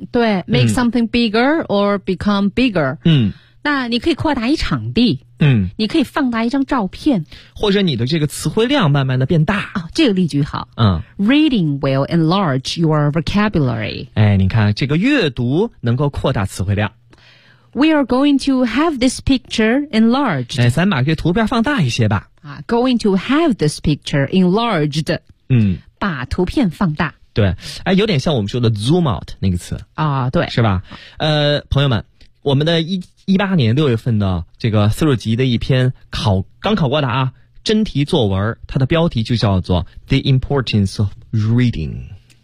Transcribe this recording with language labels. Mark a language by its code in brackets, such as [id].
[zh] 对， [en] make something bigger or become bigger。嗯， [zh] 那你可以扩大一场地，嗯，你可以放大一张照片，或者你的这个词汇量慢慢的变大。哦，这个例句好。嗯， [en] reading will enlarge your vocabulary。 [zh] 哎，你看这个阅读能够扩大词汇量。 [en] We are going to have this picture enlarged。 [zh] 哎，咱把这图片放大一些吧。 [en] 啊， going to have this picture enlarged。嗯， [zh] 把图片放大。对，哎，有点像我们说的 zoom out 那个词啊。对，是吧？朋友们，我们的2018年六月份的这个40级的一篇刚考过的啊真题作文，它的标题就叫做 The Importance of Reading。